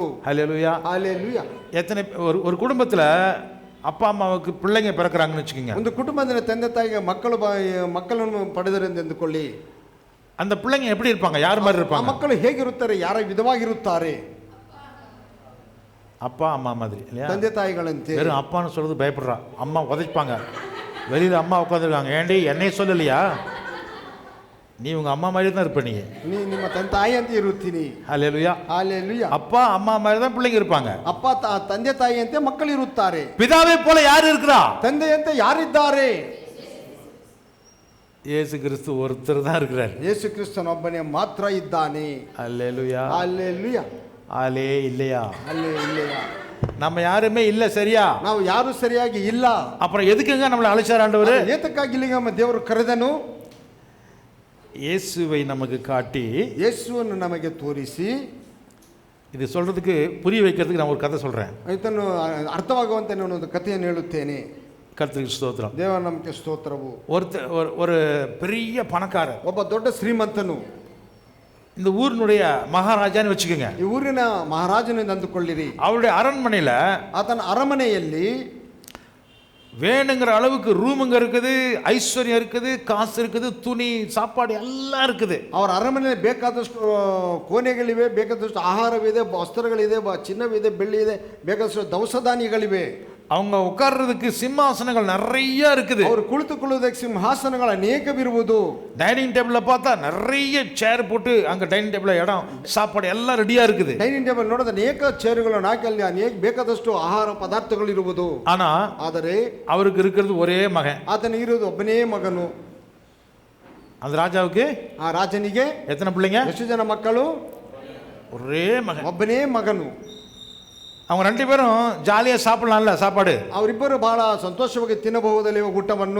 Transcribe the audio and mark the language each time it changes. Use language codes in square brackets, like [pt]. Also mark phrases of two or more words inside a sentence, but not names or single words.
[ta] ஹல்லேலூயா. ஹல்லேலூயா. எத்தனை ஒரு குடும்பத்துல அப்பா அம்மாவுக்கு பிள்ளைங்க பிறக்கிறாங்கன்னு வச்சுக்கோங்க. [kn] ಒಂದು ಕುಟುಂಬದಲ್ಲಿ ತಂದೆ ತಾಯಿಗೆ ಮಕ್ಕಳನ್ನು ಪಡೆದರೆಂದು ಎಂದುಕೊಳ್ಳಿ. [ta] அந்த பிள்ளைங்க எப்படி இருப்பாங்க? யார் மாதிரி இருப்பாங்க? [kn] ಮಕ್ಕಳು ಹೇಗಿರುತ್ತಾರೆ? ಯಾರ ವಿಧವಾಗಿರುತ್ತಾರೆ? [ta] அப்பா அம்மா மாதிரி இல்லையா? [kn] ತಂದೆ ತಾಯಿಗಳಂತೆ. [ta] வெறும் அப்பான்னு சொல்றது பயப்படுறா, அம்மா உதைப்பாங்க. வெளியில அம்மா உட்காந்துருக்காங்க, ஏண்டி என்னைய சொல்லலையா? நீ உங்க அம்மா மாதிரி தான் இருப்ப, நீ [kn] ನಿಮ್ಮ ತಾಯಿ ಅಂತ ಇರುತ್ತೀನಿ. [ta] ஹல்லேலூயா. ஹல்லேலூயா. அப்பா அம்மா மாதிரி தான் பிள்ளைங்க இருப்பாங்க. [kn] ಅಪ್ಪ ತಂದೆ ತಾಯಿಯಂತೆ ಮಕ್ಕಳು ಇರುತ್ತಾರೆ. [ta] பிதாவை போல யார் இருக்கிறா? [kn] ತಂದೆಯಂತೆ ಯಾರಿದ್ದಾರೆ? [ta] இயேசு கிறிஸ்து ஒருத்தர் தான் இருக்கிறார். [kn] ಯೇಸು ಕ್ರಿಸ್ತನೊಬ್ಬನೇ ಮಾತ್ರ ಇದ್ದಾನೆ. [ta] ஹல்லேலூயா. ஹல்லேலூயா. ஆலே இல்லையா? ஹல்லேலூயா. நம்ம யாருமே இல்ல, சரியா? [kn] ನಾವು ಯಾರು ಸರಿಯಾಗಿ ಇಲ್ಲ. [ta] அப்புறம் எதுக்குங்க நம்மளை அழைச்சார் ஆண்டவர்? [kn] ಏತಕ್ಕಾಗಿ ಇಲ್ಲಿಗೆ ನಮ್ಮ ದೇವರು ಕರೆದನು? [ta] இயேசுவை நமக்கு காட்டி, [kn] ಯೇಸುವನ್ನು ನಮಗೆ ತೋರಿಸಿ, [ta] இது சொல்றதுக்கு புரிய வைக்கிறதுக்கு நான் ஒரு கதை சொல்றேன். [kn] ಇದನ್ನು ಅರ್ಥವಾಗುವಂತೆ ನಾನು ಒಂದು ಕಥೆಯನ್ನು ಹೇಳುತ್ತೇನೆ. [ta] கர்த்தருக்கு ஸ்தோத்திரம். [kn] ದೇವರ ನಮಗೆ ಸ್ತೋತ್ರವು. [ta] ஒரு பெரிய பணக்காரர், [kn] ಒಬ್ಬ ದೊಡ್ಡ ಶ್ರೀಮಂತನು, [ta] இந்த ஊரினுடைய மகாராஜான்னு வச்சுக்கோங்க. [kn] ಈ ಊರಿನ ಮಹಾರಾಜನೆಂದು ಅಂದುಕೊಳ್ಳಿರಿ. [ta] அவருடைய அரண்மனையில, [kn] ಆತನ ಅರಮನೆಯಲ್ಲಿ [ta] வேணுங்கிற அளவுக்கு ரூமுங்க இருக்குது, ஐஸ்வர்யம் இருக்குது, காசு இருக்குது, துணி சாப்பாடு எல்லாம் இருக்குது. [kn] ಅವರ ಅರಮನೆಯಲ್ಲಿ ಬೇಕಾದಷ್ಟು ಕೋಣೆಗಳಿವೆ, ಬೇಕಾದಷ್ಟು ಆಹಾರವಿದೆ, ವಸ್ತ್ರಗಳಿದೆ, ಚಿನ್ನವಿದೆ, ಬೆಳ್ಳಿ ಇದೆ, ಬೇಕಾದಷ್ಟು ದವಸಧಾನ್ಯಗಳಿವೆ. [ta] அவங்க உட்கார்றதுக்கு சிம்மாசனங்கள் நிறைய இருக்குது. [kn] ಅವರು ಕುಳಿತುಕೊಳ್ಳುವುದಕ್ಕೆ ಸಿಂಹಾಸನಗಳು ಅನೇಕವಿರುವುದು. [en] dining table [ta] பார்த்தா நிறைய சேர் போட்டு அங்க [en] dining table [ta] இடம், சாப்பாடு எல்லாம் ரெடியா இருக்குது. [en] dining table [kn] ನೋಡಿದ್ರೆ ಅನೇಕ ಚೇರುಗಳನ್ನು ಹಾಕಿ ಅಲ್ಲಿ ಅನೇಕ ಬೇಕಾದಷ್ಟು ಆಹಾರ ಪದಾರ್ಥಗಳು ಇರುವುದು. [ta] ಆದರೆ அவருக்கு இருக்கிறது ஒரே மகன். [kn] ಆತನಿಗೆ ಇರುವುದು ಒಬ್ಬನೇ ಮಗನು. [ta] அந்த ராஜாவுக்கு, [kn] ಆ ರಾಜನಿಗೆ [ta] எத்தனை பிள்ளைங்க? [kn] ಎಷ್ಟು ಜನ ಮಕ್ಕಳು? [ta] ஒரே மகன், [kn] ಒಬ್ಬನೇ ಮಗನು. [ta] அவங்க ரெண்டு பேரும் ஜாலியா சாப்பிடலாம்ல சாப்பாடு. [kn] ಅವರಿಬ್ಬರು ಬಹಳ ಸಂತೋಷವಾಗಿ ತಿನ್ನಬಹುದಲ್ಲ ಊಟವನ್ನು.